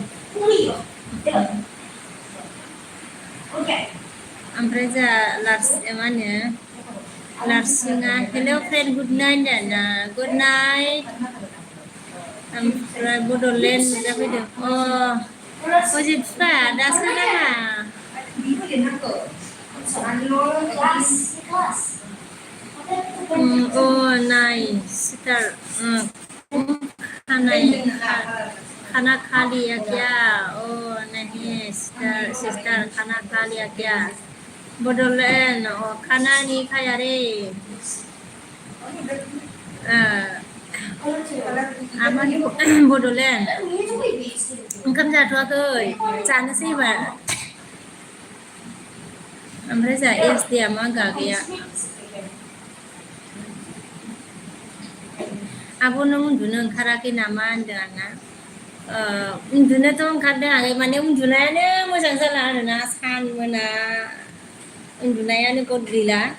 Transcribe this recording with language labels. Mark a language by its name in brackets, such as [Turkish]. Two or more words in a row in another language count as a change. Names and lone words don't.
[Bodo] ओमफ्राय जोंहा मा होनो लारसिङा [English] hello friend good night [Bodo] होनदों [English] good night [Bodo] ओमफ्राय बड'लेण्ड नुजाफैदों अजय बिफा दासो नामा [Hindi] नाय सिटार खाना खा लिया क्या नहीं सिस्टर खाना खा लिया क्या बड'लेण्ड खाना नहीं खाया रे [Bodo] बड'लेण्ड ओंखाम जाथ'वाखै जानोसै एबार ओमफ्राय जोंहा SD मा गागैया आब' नों उन्दुनो ओंखाराखै नामा होनदों आंना उन्दुनोथ' ओंखारदों आगै माने उन्दुनायानो मोजां जाला आरोना सान मोना उन्दुनायानो गद गैला